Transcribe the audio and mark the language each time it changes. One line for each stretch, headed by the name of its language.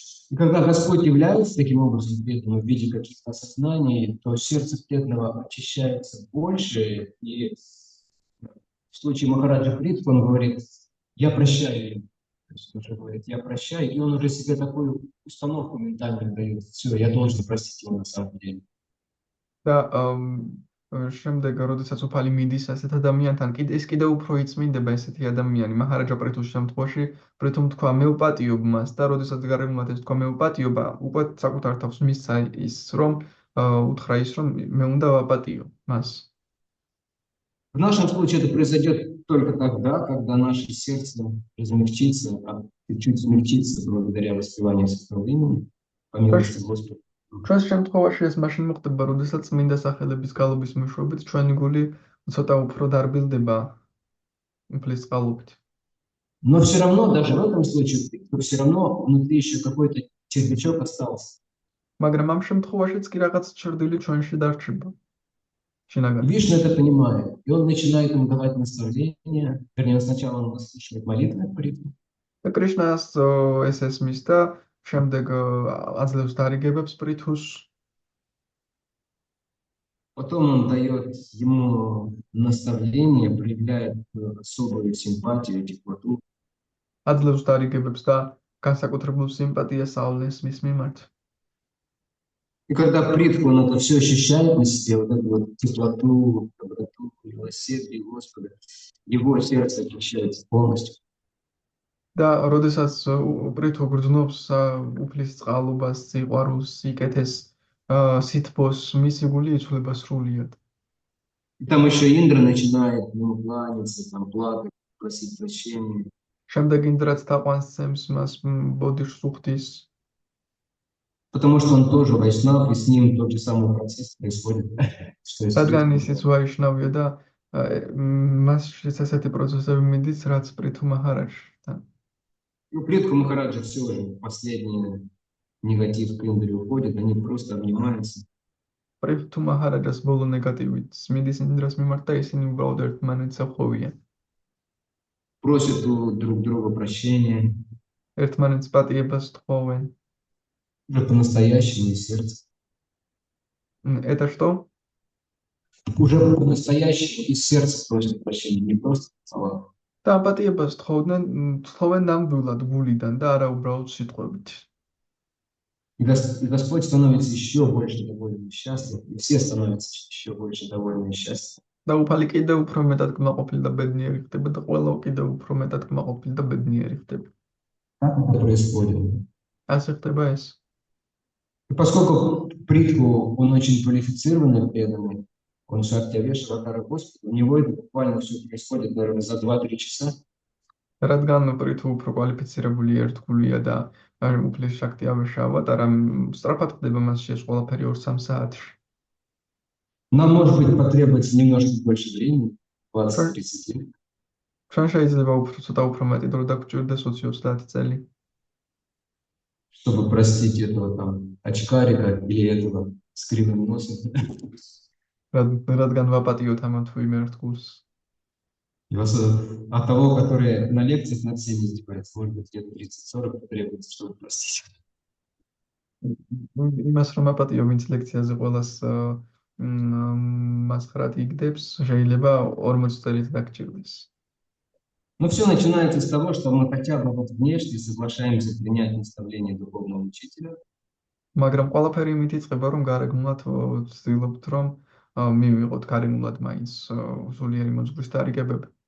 Russian: И когда Господь является таким образом преданным в виде каких-то осознаний, то сердце преданного очищается больше. И в случае Махараджа Притху он говорит: я прощаю. То есть он уже говорит: я прощаю. И он уже себе такую установку ментальную дает: все, я должен простить его на самом деле.
Georgian: და შემდეგ, როდესაც უფალი მიდის ასეთ ადამიანთან, ის კიდევ უფრო იწმინდება ესეთი ადამიანი. მაჰარაჯა პრითუს შემთხვევაში პრითუმ თქვა მე ვპატიობ მას და როდესაც გარემულად ეს თქვა მე ვპატიობა, უკვე საკუთარ თავს მისცა ის, რომ უთხრა ის, რომ მე უნდა ვაპატიო მას.
Russian: В нашем случае это произойдет только тогда, когда наше сердце размягчится, чуть-чуть смягчится благодаря воспеванию святого имени, по милости Господа.
Georgian: ჩვენს შემთხვევაში ეს მაშინ მოხდება, როდესაც წმინდა სახელების გალობის მეშვეობით ჩვენი გული ცოტა უფრო დარბილდება უფლის წყალობით.
Russian: Но все равно, даже в этом случае, все равно внутри еще какой-то червячок остался.
Georgian: მაგრამ ამ შემთხვევაშიც კი რაღაც ჩრდილი ჩვენში დარჩება.
Russian: Вишну это понимает, и он начинает ему давать наставления. Вернее, сначала он слушает молитвы к Притху.
Georgian: და კრიშნას ეს ესმის და შემდეგ აძლევს დარიგებებს პრითუს.
Russian: Потом он дает ему наставление, проявляет особую симпатию, теплоту.
Georgian: აძლევს დარიგებებს და განსაკუთრებულ სიმპათიას ავლენს მის მიმართ.
Russian: И когда Притху он это все ощущает на себе, вот эту вот теплоту, доброту, милосердие Господа, его сердце очищается полностью.
Georgian: და როდესაც პრითუ გრძნობს უფლის წყალობას, სიყვარულს, სიკეთეს, სითბოს, მისი გული იცვლება სრულიად.
Russian: И там еще Индра начинает ему кланяться, там плакать, просить прощения.
Georgian: შემდეგ ინდრაც თაყვანს ცემს მას, ბოდიშს უხდის.
Russian: Потому что он тоже вайшнав, и с ним тот же самый процесс происходит.
Georgian: რადგან ისიც ვაიშნავია და მასშიც ასეთი პროცესები მიდის, რაც პრითუ მაჰარაჯთან.
Russian: Ну, Притху Махараджа все уже, последний негатив к Индре уходит, они просто обнимаются.
Georgian: პრითუ მაჰარაჯას ბოლო ნეგატივით მიდის ინდრას მიმართ და ისინი უბრალოდ ერთმანეთს ხვევიან.
Russian: Просят друг друга прощения.
Georgian: ერთმანეთს პატიებას თხოვენ.
Russian: Уже по-настоящему из сердца. Это что? Уже по-настоящему из сердца просят прощения, не просто в словах.
Georgian: და პატიებას თხოვენ ნამდვილად გულიდან და არა უბრალოდ სიტყვებით.
Russian: И Господь становится еще больше доволен и счастлив, и все становятся еще больше довольны и счастливы.
Georgian: და უფალი კიდევ უფრო მეტად კმაყოფილი და ბედნიერი ხდება და ყველა კიდევ უფრო მეტად კმაყოფილი და ბედნიერი ხდება.
Russian: Как это происходит?
Georgian: ასე ხდება ეს.
Russian: И поскольку Притху, он очень квалифицированный преданный, он Шактя Шраватара Господа, у него это буквально все происходит, наверное, за 2-3 часа.
Georgian: რადგან პრითუ უფრო კვალიფიცირებული ერთგულია და უფლის შაქტი ავეშავა და რამ სწრაფად ხდება მასში ეს ყველაფერი 2-3 საათში.
Russian: Нам, может быть, потребуется немножко больше времени, 20-30 лет.
Georgian: ჩვენ შეიძლება ცოტა უფრო მეტი დრო დაგვჭირდეს 20-30 წელი,
Russian: чтобы простить этого там очкарика или этого с кривым носом.
Georgian: რადგან ვაპატიოთ ამ თუ იმ ერთგულს.
Russian: От того, который на лекциях над всеми издевается, может быть, где-то 30-40 потребуется, чтобы простить.
Georgian: იმას რომ აპატიო ვინც ლექციაზე ყველას მასხრად იგდებს, შეიძლება 40 წელით დაგჭირდეს.
Russian: Но все начинается с того, что мы хотя бы вот внешне соглашаемся принять наставление духовного учителя.
Georgian: მაგრამ ყველაფერი იმით იწყება, რომ გარეგნულად ვცდილობთ, რომ მივიღოთ გარეგნულად მაინც სულიერი მოძღვრის დარიგებები.